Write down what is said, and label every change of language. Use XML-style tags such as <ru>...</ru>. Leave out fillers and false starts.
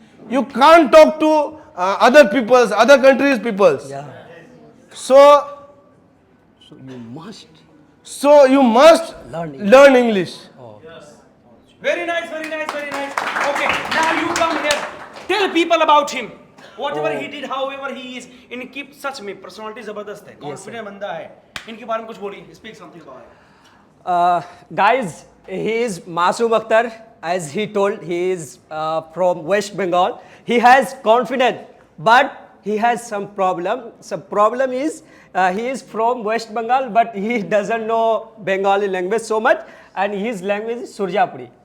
<en>you can't talk to other peoples, other countries' peoples. Yeah. So So you must learn English. Very nice, very nice, very nice. Okay, now you come here. Tell people about him. Whatever he did, however he is.</en> <hi>इनकी सच में personality जबरदस्त है. Confident बंदा है. इनके बारे में कुछ बोलिए.</hi> <en>Speak something about it. Guys, he is Masoom Akhtar. As he told, he is from West Bengal. He has confidence, but he has some problem. Some problem is he is from West Bengal, but he doesn't know Bengali language so much, and his language is Surjapuri.</en>